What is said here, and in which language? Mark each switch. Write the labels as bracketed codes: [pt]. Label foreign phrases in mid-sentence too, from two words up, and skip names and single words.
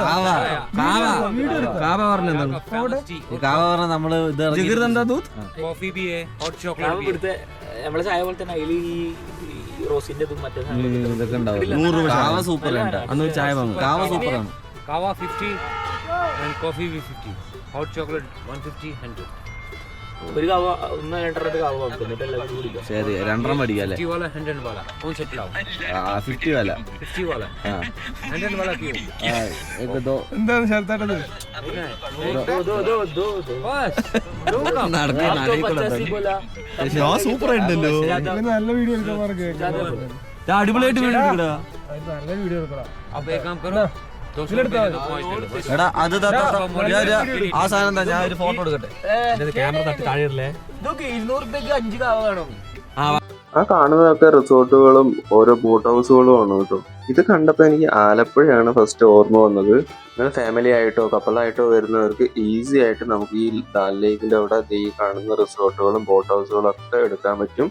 [ml] കാവ പറഞ്ഞെന്താണ്? കാവ പറഞ്ഞ നമ്മള് കോഫി ബി [en] hot chocolate [ml] നമ്മളെ ചായ പോലെ തന്നെ അതിൽ ഈ റോസിന്റെ മറ്റേ ഇതൊക്കെ ഉണ്ടാവും. 100 രൂപ. കാവ സൂപ്പർ ഉണ്ട്. അന്ന് ചായ വാങ്ങും. കാവ സൂപ്പറാണ്. [en] കാവ 50 and coffee 50. Hot chocolate 150, 100. [ml] ഒരു കവ 1-2 കവ വാങ്ങിക്കും എന്നിട്ട് എല്ലാവരും കുടിക്കാം. ശരി 2 മേടിക്കാം അല്ലേ? [hi] 50 वाला 100 वाला कौन सा खिलाओ? 50 वाला 50 वाला हाँ 100 वाला क्यों? एक दो [ml] എന്താണ് ചേർത്താട്ടത്? [hi] दो बस दो का [ml] നടക്കാൻ [hi] आप तो 85 बोला. [ml] സൂപ്പർ ഉണ്ടല്ലോ. നല്ല വീഡിയോ എടുക്കാൻ പറഞ്ഞു. അടിപൊളിയായിട്ട് വീഡിയോ എടുക്കടാ. നല്ല വീഡിയോ എടുക്കണം. [hi] अब एक काम करो 200 रुपए दे दो 5 ले लो. [ml] എടാ അത് ആ സാധനം എന്താ, ഞാൻ ഒരു ഫോട്ടോ എടുക്കട്ടെ. ക്യാമറ തട്ടി താഴെ ഇടല്ലേ. ഇതൊക്കെ 200 രൂപയ്ക്ക് 5 കവ കാണും. ആ കാണുന്നതൊക്കെ റിസോർട്ടുകളും ഓരോ ബോട്ട് ഹൗസുകളും ആണ് കേട്ടോ. ഇത് കണ്ടപ്പോൾ എനിക്ക് ആലപ്പുഴയാണ് ഫസ്റ്റ് ഓർമ്മ വന്നത്. അങ്ങനെ ഫാമിലി ആയിട്ടോ കപ്പലായിട്ടോ വരുന്നവർക്ക് ഈസി ആയിട്ട് നമുക്ക് ഈ ദാൽ ലേക്കിൻ്റെ അവിടെ ഈ കാണുന്ന റിസോർട്ടുകളും ബോട്ട് ഹൗസുകളും ഒക്കെ എടുക്കാൻ പറ്റും.